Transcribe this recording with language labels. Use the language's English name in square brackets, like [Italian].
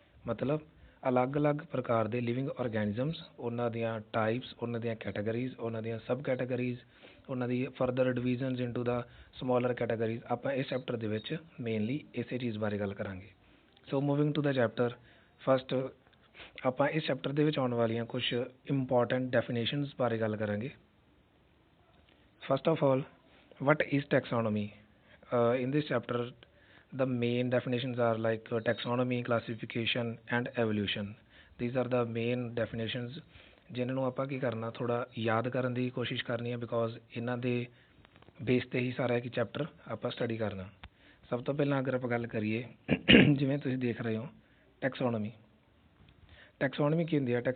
[Punjabi] ਮਤਲਬ ਅਲੱਗ ਪ੍ਰਕਾਰ ਦੇ ਲਿਵਿੰਗ ਆਰਗੈਨਿਜ਼ਮਸ, ਉਹਨਾਂ ਦੀਆਂ ਟਾਈਪਸ, ਉਹਨਾਂ ਦੀਆਂ ਕੈਟਾਗਰੀਜ਼, ਉਹਨਾਂ ਦੀਆਂ ਸਬ ਕੈਟਾਗਰੀਜ਼, ਉਹਨਾਂ ਦੀ [English] Further divisions into the smaller categories. [Punjabi] ਆਪਾਂ ਇਸ ਚੈਪਟਰ ਦੇ ਵਿੱਚ ਮੇਨਲੀ ਇਸੇ ਚੀਜ਼ ਬਾਰੇ ਗੱਲ ਕਰਾਂਗੇ। [English] so moving to the chapter, [Punjabi] first ਆਪਾਂ ਇਸ ਚੈਪਟਰ ਦੇ ਵਿੱਚ ਆਉਣ ਵਾਲੀਆਂ ਕੁਝ ਇੰਪੋਰਟੈਂਟ ਡੈਫੀਨੇਸ਼ਨਸ ਬਾਰੇ ਗੱਲ ਕਰਾਂਗੇ। [English] First of all, what is taxonomy? In this chapter the main definitions are like taxonomy, classification and evolution. These are the main definitions [Punjabi] ਜਿਨ੍ਹਾਂ ਨੂੰ ਆਪਾਂ ਕੀ ਕਰਨਾ, ਥੋੜ੍ਹਾ ਯਾਦ ਕਰਨ ਦੀ ਕੋਸ਼ਿਸ਼ ਕਰਨੀ ਹੈ ਬਿਕੋਜ਼ ਇਹਨਾਂ ਦੇ ਬੇਸ 'ਤੇ ਹੀ ਸਾਰਾ ਇੱਕ ਚੈਪਟਰ ਆਪਾਂ ਸਟੱਡੀ ਕਰਨਾ। ਸਭ ਤੋਂ ਪਹਿਲਾਂ ਅਗਰ ਆਪਾਂ ਗੱਲ ਕਰੀਏ ਜਿਵੇਂ ਤੁਸੀਂ ਦੇਖ ਰਹੇ ਹੋ ਟੈਕਸੋਨਮੀ ਕੀ ਹੁੰਦੀ ਹੈ?